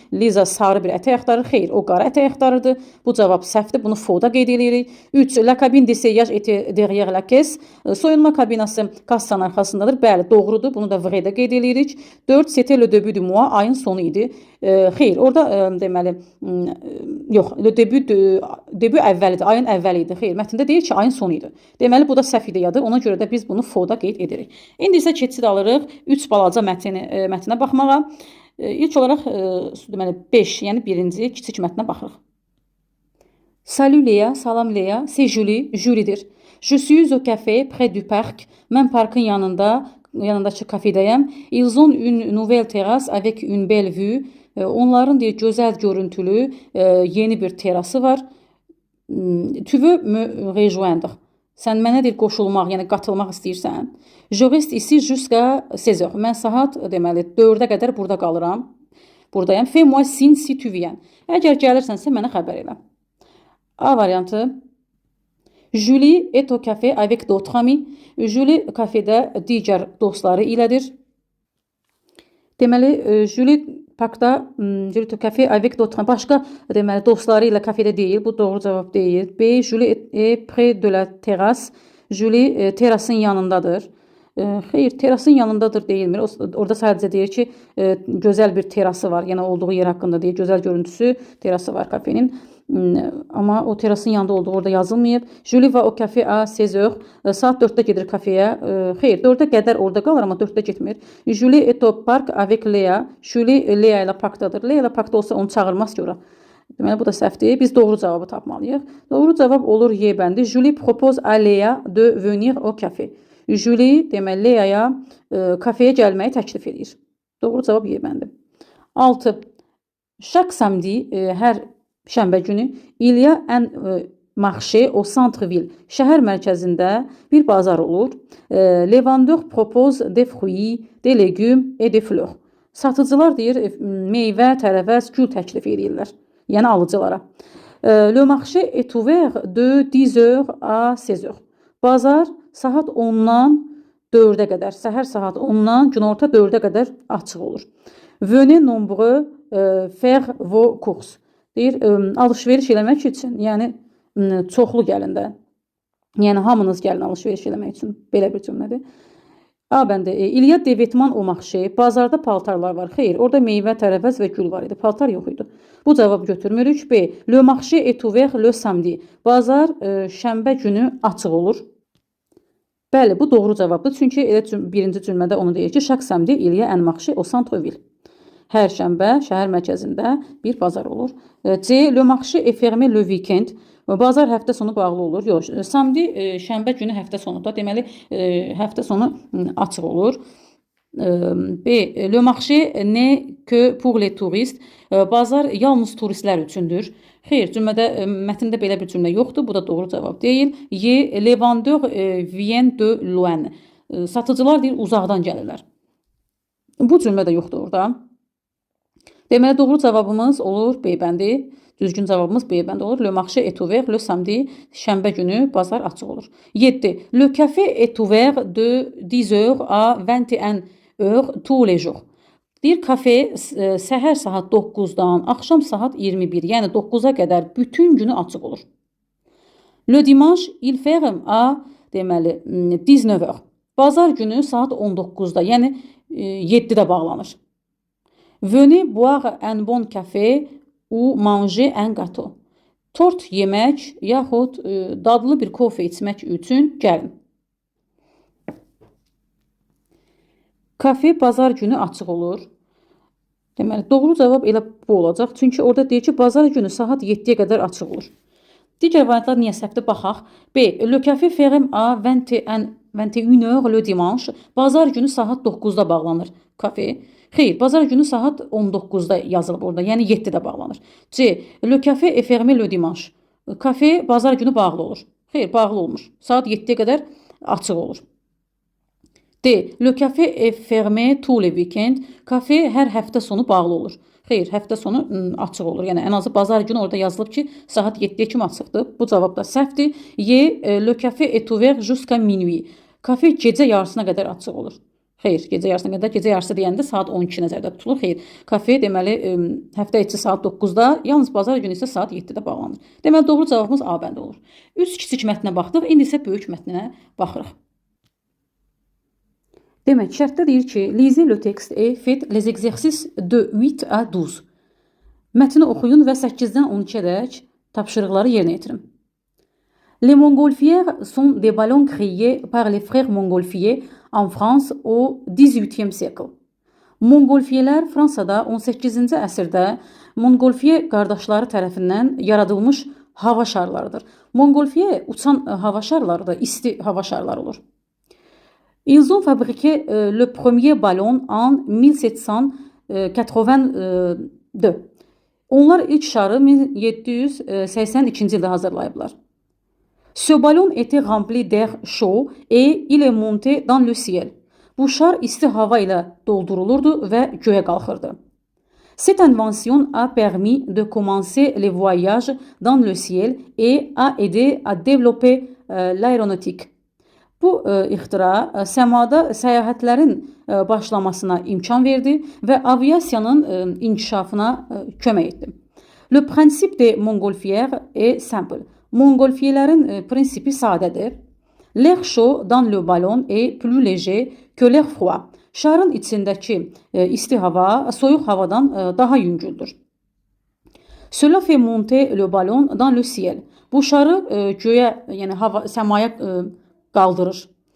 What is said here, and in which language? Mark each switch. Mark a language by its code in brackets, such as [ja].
[az] Liza sarı bir ətək axtarır. Xeyr, o qara ətək axtarırdı. Bu cavab səhvdir. Bunu faux-da qeyd edirik. 3. [fr] La cabine d'essayage était derrière la caisse. [az] Soyunma kabinası kassanın arxasındadır. Bəli, doğrudur. Bunu da vrai-də qeyd edirik. 4. [fr] C'était le début du mois. [az] Ayın sonu idi. Xeyr, orada deməli yox, [fr] le début [az] əvvəlidir. Ayın əvvəli idi. Xeyr, mətndə deyir ki, ayın sonu idi. Deməli bu da səhv ideyadır. Ona görə də biz bunu faux-da qeyd edirik. İndi isə keçid alırıq 3 balaca mətnə baxmağa. İlk olaraq deməli 5, yəni birinci kiçik mətnə baxırıq. [fr] Salut Léa, salam Léa, c'est Julie, Julie'dir. Je suis au café près du parc. [az] Mən parkın yanındakı kafedəyəm. [fr] Ils ont une nouvelle terrasse avec une belle vue. [az] Onların deyir gözəl görüntülü yeni bir terası var. [fr] Tu veux me rejoindre? [az] Sən mənə deyir qoşulmaq, yəni qatılmaq istəyirsən. [fr] Je reste ici jusqu'à 16h. [az] Mən saat deməli 4-ə qədər burada qalıram. Buradayam. [fr] Fais-moi signe si tu viens. [az] Əgər gəlirsənsə mənə xəbər elə. A variantı. [fr] Julie est au café avec d'autres amis. [az] Julie kafedə digər dostları ilədir. [fr] Deməli, Julie parkda, Julie au café avec d'autres amis. [az] Başqa deməli dostları ilə kafedə deyil. Bu doğru cavab deyil. B. [fr] Julie est près de la terrasse. [az] Julie terasın yanındadır. Xeyr, terasın yanındadır deyilmir. Orada sadəcə deyir ki, gözəl bir terası var. Yəni olduğu yer haqqında deyir. Gözəl görüntüsü, terası var kafenin. Amma o terasın yanında olduğu orada yazılmayıb. [fr] Julie va au café à 16h. [az] Saat 4-də gedir kafeyə. Xeyr, 4-ə qədər orada qalır, amma 4-də getmir. [fr] Julie est au parc avec Léa. [az] Julie Léa ilə parkdadır. Léa ilə parkda olsa onu çağırmaz ki ora. Deməli, bu da səhvdir. Biz doğru cavabı tapmalıyıq. Doğru cavab olur Y bəndi. [fr] Julie propose à Léa de venir au café. [az] Julie deməli Léa'ya kafeyə gəlməyi təklif edir. Doğru cavab Y bəndi. 6. [fr] Chaque samedi, [az] hər şənbə günü [fr] il y a un marché au centre-ville. [az] Şəhər mərkəzində bir bazar olur. [fr] Les vendeurs proposent des fruits, des légumes et des fleurs. [az] Satıcılar deyir meyvə, tərəvəz, gül təklif edirlər. Yəni alıcılara. [fr] Le marché est ouvert de 10h à 16h. [az] Bazar saat 10-dan 4-ə qədər, səhər saat 10-dan günorta 4-ə qədər açıq olur. [fr] Venez nombreux faire vos courses. [az] Deyir, alışveriş eləmək üçün, yəni çoxlu gəlin də. Yəni hamınız gəlin alışveriş eləmək üçün. Belə bir cümlədir. A bəndə, [fr] il y a des vêtements au marché. [az] Bazarda paltarlar var. Xeyr, orada meyvə, tərəvəz və gül var idi. Paltar yox idi. Bu cavab götürmürük. B. [fr] Le marché est ouvert le samedi. [az] Bazar şənbə günü açıq olur. Bəli, bu doğru cavabdır. Çünki elə birinci cümlədə onu deyir ki, [fr] chaque samedi il y a un marché au centre-ville. [az] Hər şənbə şəhər mərkəzində bir bazar olur. C. [fr] Le marché est fermé le week-end. [az] Bazar həftə sonu bağlı olur. Yox, samedi şənbə günü həftə sonuda. Deməli, həftə sonu açıq olur. B. [fr] Le marché n'est que pour les touristes. [az] Bazar yalnız turistlər üçündür. Xeyr, cümlədə, mətndə belə bir cümlə yoxdur. Bu da doğru cavab deyil. Y. [fr] Les vendeurs viennent de loin. [az] Satıcılar deyir, uzaqdan gəlirlər. Bu cümlə də yoxdur orada. Deməli, doğru cavabımız olur B bəndi. Düzgün cavabımız B bəndi olur. [fr] Le marché est ouvert le samedi. [az] Şənbə günü bazar açıq olur. 7. [fr] Le café est ouvert de 10h à 21h tous les jours. [az] Deyir, kafe səhər saat 9-dan axşam saat 21, yəni 9-a qədər bütün günü açıq olur. [fr] Le dimanche, il ferme à deməli 19h. [az] Bazar günü saat 19-da, yəni 7-də bağlanır. [fr] Venez boire un bon café ou manger un gâteau. [az] Tort yemək yaxud dadlı bir kofe içmək üçün gəlin. Kafe bazar günü açıq olur. Deməli, doğru cavab elə bu olacaq. Çünki orada deyir ki, bazar günü saat 7-yə qədər açıq olur. Digər variantlar niyə səhvdir? Baxaq. B. [fr] Le café ferme à 21h le dimanche. [az] Bazar günü saat 9-da bağlanır kafe. Xeyr, bazar günü saat 19-da yazılıb orada, yəni 7-də bağlanır. C. [fr] Le café est fermé le dimanche. [az] Kafe bazar günü bağlı olur. Xeyr, bağlı olmur. Saat 7-yə qədər açıq olur. D. [fr] Le café est fermé tous les week-ends. [az] Kafe hər həftə sonu bağlı olur. Xeyr, həftə sonu açıq olur. Yəni ən azı bazar günü orada yazılıb ki, saat 7-yə kimi açıqdır. Bu cavab da səhvdir. Y. [fr] Le café est ouvert jusqu'à minuit. [az] Kafe gecə yarısına qədər açıq olur. Xeyr, gecə yarısına qədər, gecə yarısı deyəndə saat 12 nəzərdə tutulur. Xeyr, kafe deməli həftə içi saat 9-da, yalnız bazar günü isə saat 7-də bağlanır. Deməli doğru cavabımız A bəndi olur. Üç kiçik mətnə baxdıq, indi isə böyük mətninə baxırıq. Demək, şərtdə deyir ki, [fr] lisez le texte et faites les exercices de 8 à 12. [az] Mətni oxuyun və 8-dən 12-ədək tapşırıqları yerinə yetirin. [fr] Les montgolfières sont des ballons créés par les frères Montgolfier en France au 18e siècle. [az] Montgolfiyələr Fransada 18-ci əsrdə Montgolfier qardaşları tərəfindən yaradılmış hava şarlarıdır. Montgolfier uçan hava şarları da isti hava şarları olur. [fr] Ils ont fabriqué le premier ballon en 1782. [az] Onlar ilk şarı 1782-ci ildə hazırlayıblar. [fr] Ce ballon était rempli d'air chaud et il est monté dans le ciel. [az] Bu şar isti hava ilə doldurulurdu və göyə qalxırdı. [fr] Cette invention a permis de commencer les voyages dans le ciel et a aidé à développer l'aéronautique. [az] Bu ixtira səmada səyahətlərin başlamasına imkan verdi və aviasiyanın inkişafına kömək etdi. [fr] Le principe de Montgolfière est simple. [az] Montgolfiyələrin prinsipi sadədir. [fr] L'air chaud dans le ballon est plus léger que l'air froid. [az] Şarın içindəki isti hava soyuq havadan daha yüngüldür. [fr] Cela fait monter le ballon dans le ciel. [az] Bu şarı göyə, yəni səmaya qaldırır.